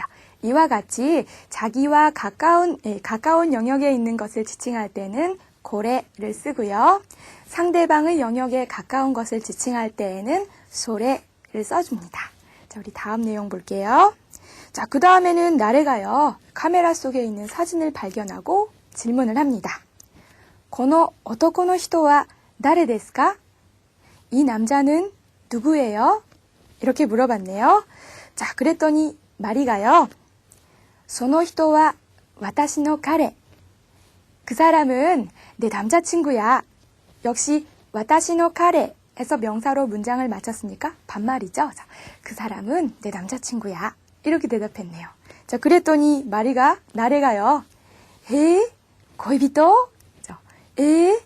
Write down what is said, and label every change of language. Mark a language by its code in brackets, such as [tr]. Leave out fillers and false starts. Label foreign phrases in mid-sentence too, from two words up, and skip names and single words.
[ko] 이와 같이 자기와 가까운 영역에 있는 것을 지칭할 때는 고래를 쓰고요. 상대방의 영역에 가까운 것을 지칭할 때에는 소래를 써줍니다. 자, 우리 다음 내용 볼게요. 자, 그 다음에는 나래가요. 카메라 속에 있는 사진을 발견하고 질문을 합니다. [ja] この男の人は誰ですか? [ko] 이 남자는 누구예요? 이렇게 물어봤네요. 자, 그랬더니 마리가요. [ja] その人は私の彼. [ko] 그 사람은 내 남자친구야. 역시 [ja] 私の彼 [ko] 에서 명사로 문장을 마쳤으니까 반말이죠. 자, 그 사람은 내 남자친구야. 이렇게 대답했네요. 자, 그랬더니 나래가요. [ja] え？恋人？え?